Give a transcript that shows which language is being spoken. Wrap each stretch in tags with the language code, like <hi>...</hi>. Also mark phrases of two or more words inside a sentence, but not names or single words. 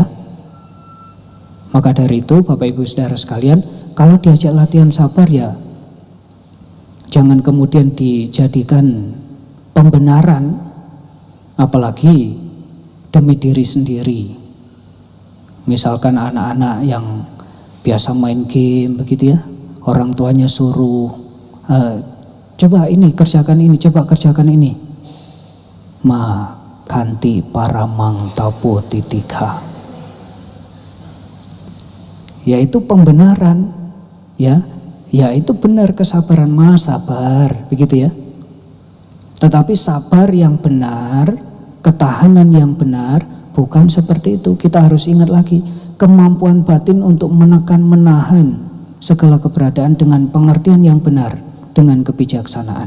<id>Maka dari itu Bapak Ibu Saudara sekalian, kalau diajak latihan sabar ya jangan kemudian dijadikan pembenaran, apalagi demi diri sendiri. Misalkan anak-anak yang biasa main game begitu ya, orang tuanya suruh coba ini kerjakan ini, coba kerjakan ini.</id> <pi>Ma kanti paramang tapo titika.</pi> <id>Yaitu pembenaran, ya itu benar kesabaran, sabar begitu ya. Tetapi sabar yang benar, ketahanan yang benar, bukan seperti itu. Kita harus ingat lagi, kemampuan batin untuk menahan segala keberadaan dengan pengertian yang benar, dengan kebijaksanaan.</id>